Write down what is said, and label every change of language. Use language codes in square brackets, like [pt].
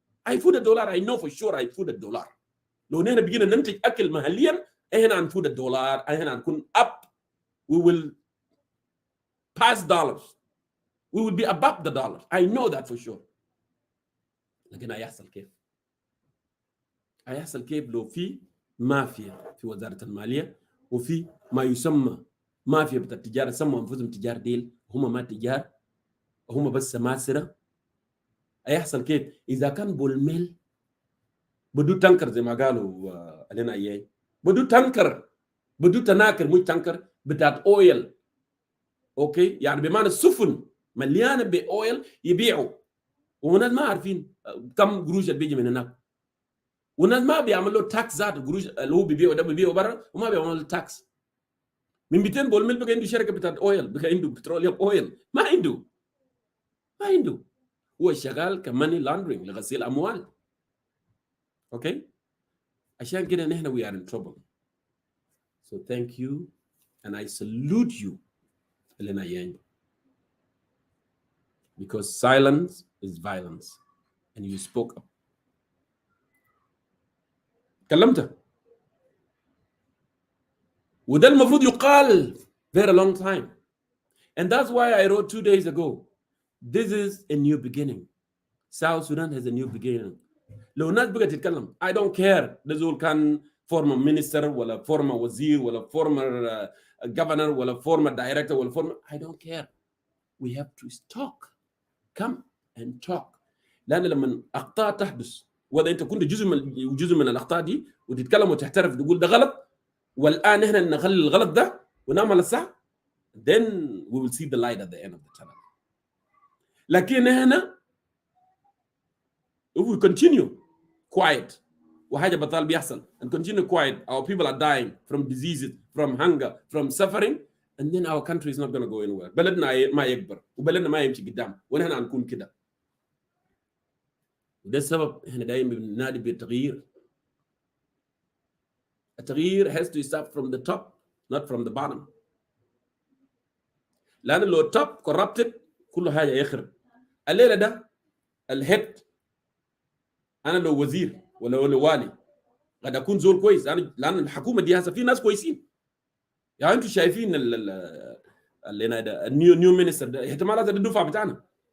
[ar] هيفوت الدولار. [en] I know for sure [ar] هيفوت الدولار. لو نحن بقينا ننتج اكل محليا احنا هنفوت الدولار، احنا هنكون up. [en] We will pass dollars. We will be above the dollar. I know that for sure. [ar] لكن هيحصل كيف؟ هيحصل كيف لو في مافيا في وزاره الماليه، وفي ما يسمى مافيا بتاع التجاره، سموا انفسهم تجار ديل، هم ما تجار، هم بس سماسره. هيحصل كيف؟ اذا كان بولميل بدو تنكر زي ما قالوا علينا اياه، بدو تنكر، بدو تناكر، مش تنكر بتاعت اويل. اوكي، يعني بمعنى السفن مليانه باويل يبيعوا، والناس ما عارفين كم قروش بيجي من هناك، والناس ما بيعملوا تاكس ذات القروش اللي هو بيبيعوا ده بيبيعوا برا، وما بيعملوا تاكس. من 200 بولميل بقى عنده شركه بتاعت اويل، بقى عنده بتروليوم اويل. ما عنده. هو شغال كماني لاندرينج، لغسيل اموال. اوكي، عشان كده نحن [en] we are in trouble. So thank you and I salute you Elena Yang, because silence is violence and you spoke up. [ar] كلمت، وده المفروض يقال [en] very long time. And that's why I wrote 2 days ago, this is a new beginning. South Sudan has a new beginning. [ar] لو الناس بقت تتكلم [en] I don't care [ar] ده زول كان [en] former minister ولا former وزير ولا former governor ولا former director ولا former, I don't care. We have to talk. Come and talk. [ar] لأن لما أخطاء تحدث، وإذا أنت كنت جزء من الأخطاء دي وتتكلم وتعترف تقول ده غلط، والآن إحنا نخلي الغلط ده ونعمل الصح, [en] then we will see the light at the end of the tunnel. [ar] لكن إحنا [en] if we continue quiet [ar] وحاجة بطال بيحصل [en] and continue quiet, our people are dying from diseases, from hunger, from suffering, and then our country is not going to go anywhere. [ar] بلدنا ما يكبر وبلدنا ما يمشي قدام ونحن هنكون كده. وده السبب احنا دايما بننادي بالتغيير. [en] التغيير has to start from the top, not from the bottom. [ar] لأن لو top corrupted كل حاجة يخرب. الليلة ده الهيد، أنا لو وزير ولا والي قد أكون زول كويس، لأن الحكومة دي هسه في ناس كويسين. يعني أنتم شايفين اللي ده النيو مينستر ده احتمالات الدفعة بتاعنا.